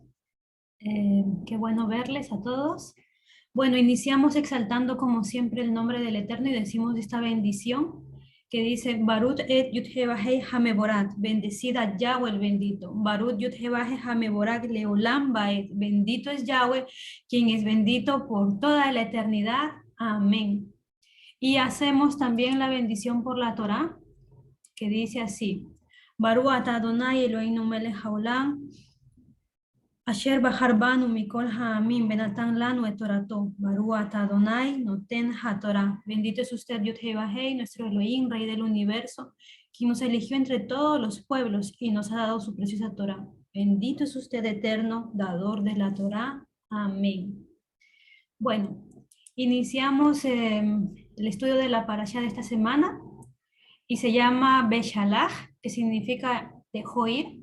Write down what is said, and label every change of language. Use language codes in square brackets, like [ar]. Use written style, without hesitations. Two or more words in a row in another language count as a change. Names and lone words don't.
[es] Qué bueno verles a todos. Bueno, iniciamos exaltando como siempre el nombre del Eterno y decimos esta bendición que dice [he] ברוך את יהוה המבורך, [es] bendecida Yahweh el bendito. [he] ברוך יהוה המבורך לעולם ועד, [es] bendito es Yahweh, quien es bendito por toda la eternidad. Amén. Y hacemos también la bendición por la Torá, que dice así. [he] ברוך אתה אדוני אלוהינו מלך העולם, אשר בחר בנו מכל העמים ונתן לנו את תורתו. ברוך אתה אדוני נותן התורה. [es] Bendito es usted, Yud-Heh-Vahei, nuestro Elohim, Rey del universo, quien nos eligió entre todos los pueblos y nos ha dado su preciosa Torah. Bendito es usted, eterno, dador de la Torah. Amén. Bueno, iniciamos el estudio de la parashá de esta semana y se llama Beshalach, que significa dejó ir.